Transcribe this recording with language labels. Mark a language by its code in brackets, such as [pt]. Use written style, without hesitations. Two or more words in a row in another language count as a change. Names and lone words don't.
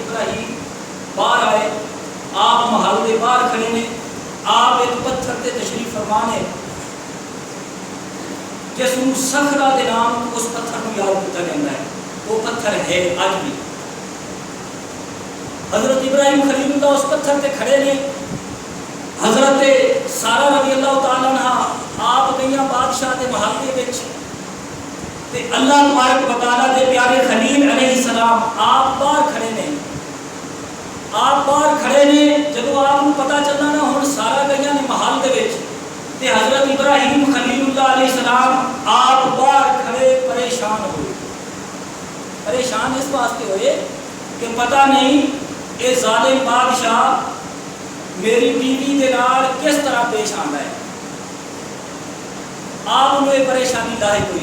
[ur] حضرت ابراہیم باہر آئے, آپ محل کے باہر کھڑے نے، آپ ایک پتھر تے تشریف فرما نے جس کو صخرہ دے نام اس پتھر کو یاد کیا جاتا ہے، وہ پتھر ہے اج بھی۔ [pa] حضرت ابراہیم خلیل اللہ اس پتھر تے کھڑے نے، حضرت سارہ [ar] رضی اللہ تعالیٰ عنہ [pa] آپ گئیاں بادشاہ دے محل دے وچ تے اللہ تبارک و تعالیٰ دے پیارے خلیل [ar] علیہ السلام [pa] آپ باہر کھڑے نے، آپ باہر کھڑے نے۔ جدو آپ کو پتا چلنا نا ہن سارا گئیاں نے محل دے وچ تے حضرت ابراہیم خلیل اللہ [ar] علیہ السلام [pa] آپ باہر کھڑے پریشان ہوئے۔ پریشان اس واسطے ہوئے کہ پتہ نہیں اے ظالم بادشاہ میری بیوی دے نال کس طرح پیش آندا ہے۔ [ur] آپ کو یہ پریشانی لاحق ہوئی۔